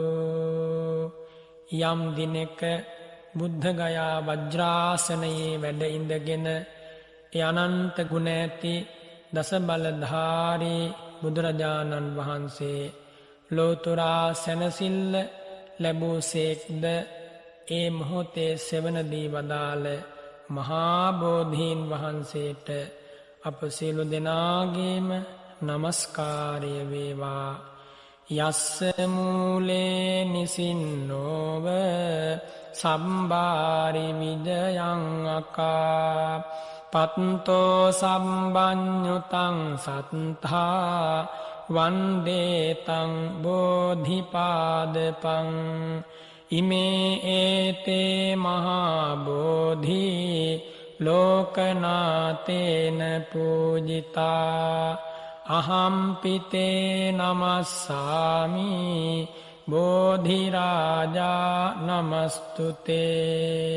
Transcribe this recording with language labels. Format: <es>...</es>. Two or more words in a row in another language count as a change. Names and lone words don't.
<si>යම් දිනක බුද්ධ ගයා වජ්‍රාසනයේ වැඩ ඉඳගෙන ඒ අනන්ත ගුණ ඇති දස බලධාරී බුදුරජාණන් වහන්සේ ලෝතුරා සැනසිල්ල ලැබූ සේක්ද ඒ මොහොතේ සෙවණදී වදාළ මහා බෝධීන් වහන්සේට අප සියලු දෙනාගේම නමස්කාරය වේවා.</si> <pi>යස්ස මූලේ නිසින්නෝව සම්බාරි විජයං අකා පත්තෝ සම්බඤ්ඤුතං සත්තා වන්දේතං බෝධිපාදපං. ඉමේ ඒතේ මහා බෝධි ලෝකනාතේන පූජිතා. අහම්පිතේ නමස්සාමි බෝධිරාජා නමස්තුතේ.</pi>